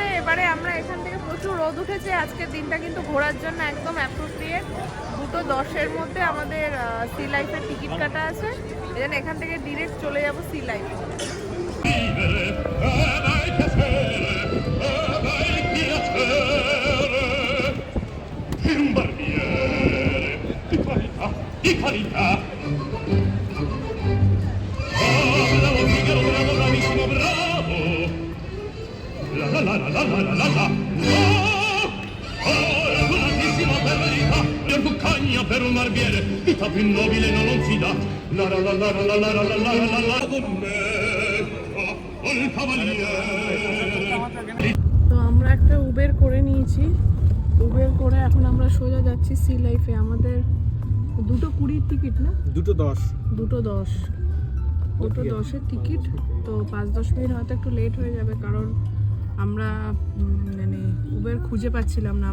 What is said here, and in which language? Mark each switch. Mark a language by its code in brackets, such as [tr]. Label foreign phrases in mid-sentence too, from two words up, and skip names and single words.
[bn] এবারে আমরা এখান থেকে, প্রচুর রোদ উঠেছে আজকের দিনটা, কিন্তু ঘোরার জন্য একদম অ্যাপ্রোপ্রিয়েট। 2:10-এর মধ্যে আমাদের সি লাইফের টিকিট কাটা আছে, এই জন্য এখান থেকে ডিরেক্ট চলে যাব সি লাইফ। [it] Un barbiere di qualità, di qualità. Oh, bravo Figaro, bravo, bravissimo, bravo. La la la la la la la la. Oh, oh, la grandissima verità. Per cuccagna, per un barbiere, vita più nobile non si dà. La la la la la la la la la la la. Con me, oh, il cavaliere. [bn] তো আমরা একটা উবের করে নিয়েছি। উবের করে এখন আমরা সোজা যাচ্ছি সি লাইফে। আমাদের 2:20 টিকিট, না 2:10 2:10-এর টিকিট। তো 5-10 মিনিট হয়তো একটু লেট হয়ে যাবে, কারণ আমরা মানে উবের খুঁজে পাচ্ছিলাম না।